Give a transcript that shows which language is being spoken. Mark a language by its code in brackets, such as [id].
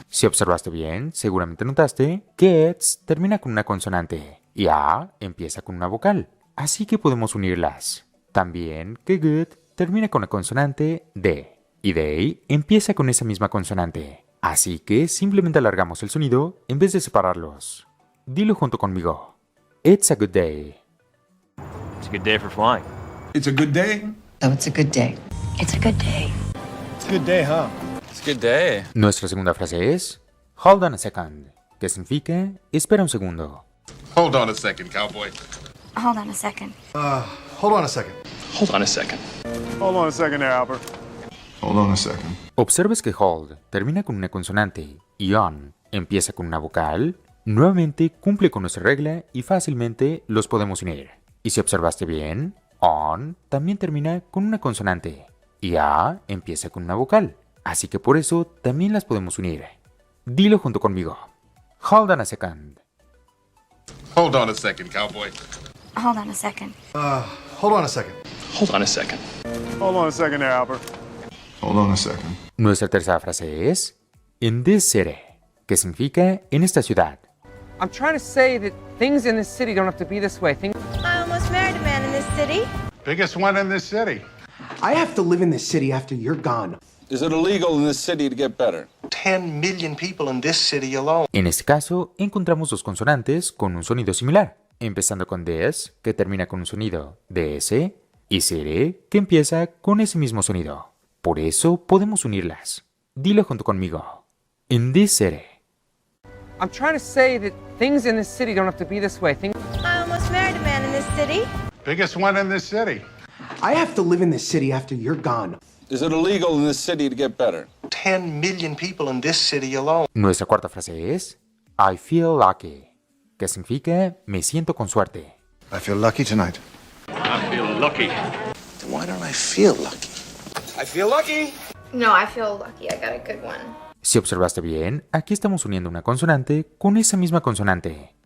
[es] Si observaste bien, seguramente notaste que it's termina con una consonante y a empieza con una vocal, así que podemos unirlas. También que good termina con la consonante d y day empieza con esa misma consonante, así que simplemente alargamos el sonido en vez de separarlos. Dilo junto conmigo. [en] It's a good day. It's a good day for flying. It's a good day. Oh, it's a good day. It's a good day. It's a good day, huh? It's a good day. [es] Nuestra segunda frase es [en] Hold on a second, [es] que significa espera un segundo. [en] Hold on a second, cowboy. Hold on a second. Hold on a second. Hold on a second. Hold on a second there, Albert. Hold on a second. [es] Observes que hold termina con una consonante y on empieza con una vocal. Nuevamente cumple con nuestra regla y fácilmente los podemos unir. Y si observaste bien, on también termina con una consonante y a empieza con una vocal. Así que por eso también las podemos unir. Dilo junto conmigo. [en] Hold on a second. Hold on a second, cowboy. Hold on a second. Hold on a second. Hold on a second. Hold on a second there, Albert. Hold on a second. [es] Nuestra tercera frase es [en] In this city, [es] que significa en esta ciudad. [en] I'm trying to say that things in this city don't have to be this way. I almost married a man in this city. Biggest one in this city. I have to live in this city after you're gone. Is it illegal in this city to get better? 10 million people in this city alone. [es] En este caso, encontramos dos consonantes con un sonido similar, empezando con this, que termina con un sonido de S, y city, que empieza con ese mismo sonido. Por eso podemos unirlas. Dilo junto conmigo. [en] In this city. I'm trying to say that things in this city don't have to be this way. I almost married a man in this city. Biggest one in this city. I have to live in this city after you're gone. Is it illegal in this city to get better? 10 million people in this city alone. [es] Nuestra cuarta frase es [en] I feel lucky, [es] que significa me siento con suerte. [en] I feel lucky tonight. I feel lucky. Why don't I feel lucky? I feel lucky. No, I feel lucky. I got a good one. [es] Si observaste bien, aquí estamos uniendo una consonante con esa misma consonante.